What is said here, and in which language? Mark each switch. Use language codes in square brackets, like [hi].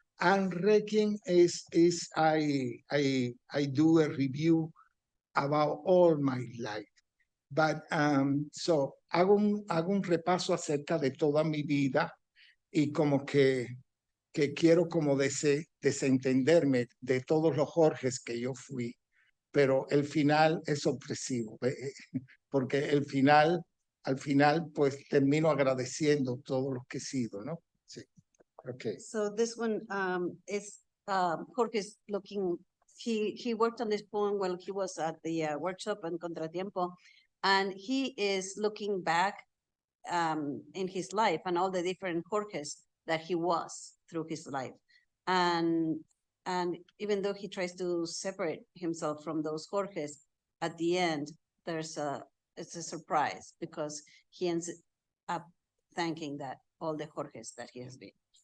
[en] And Requiem is I do a review about all my life. [es] But so hago un repaso acerca de toda mi vida y como que quiero como desentenderme de todos los Jorges que yo fui. pero el final es sorpresivo, porque al final, pues termino agradeciendo todo lo que he sido, ¿no? Sí, okay. [en] So this one is Jorge's looking. He worked on this poem while he was at the workshop in Contratiempo, and he is looking back in his life and all the different Jorges that he was through his life, and even though he tries to separate himself from those Jorges, at the end it's a surprise because he ends up thanking that all the Jorges that he has been.